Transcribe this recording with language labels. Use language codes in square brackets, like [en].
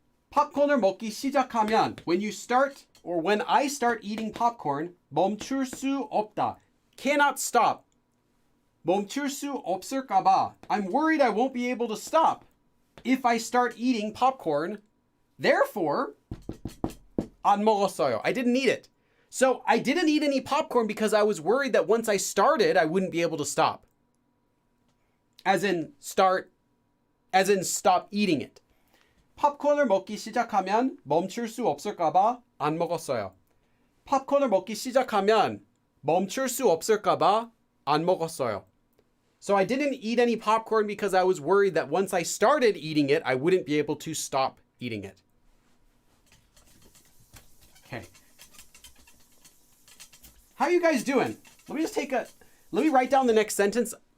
[ko] 팝콘을 먹기 시작하면, [en] when you start or when I start eating popcorn, [ko] 멈출 수 없다. [en] Cannot stop. [ko] 멈출 수 없을까봐. [en] I'm worried I won't be able to stop if I start eating popcorn. [ko] Therefore, 안 먹었어요. [en] I didn't eat it. So I didn't eat any popcorn because I was worried that once I started, I wouldn't be able to stop. As in stop eating it. [ko] 팝콘을 먹기 시작하면 멈출 수 없을까봐 안 먹었어요. 팝콘을 먹기 시작하면 멈출 수 없을까봐 안 먹었어요. [en] So I didn't eat any popcorn because I was worried that once I started eating it, I wouldn't be able to stop eating it. Okay. How are you guys doing? Let me write down the next sentence.